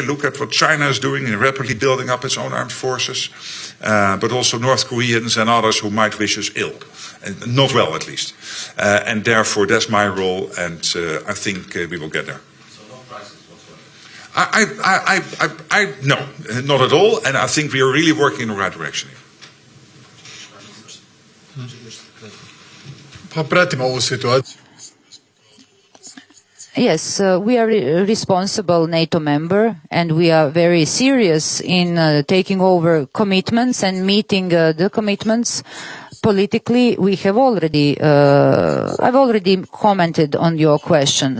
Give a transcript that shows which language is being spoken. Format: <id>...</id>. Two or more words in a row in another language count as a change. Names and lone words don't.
<en>Look at what China is doing in rapidly building up its own armed forces, but also North Koreans and others who might wish us ill, and not well at least. And therefore, that's my role, and I think we will get there. So no crisis whatsoever? No, not at all, and I think we are really working in the right direction here.</en> <sr>Pa pratimo ovu situaciju.</sr> <en>Yes, we are a responsible NATO member, and we are very serious in taking over commitments and meeting the commitments. Politically, we have already, I've already commented on your question.</en>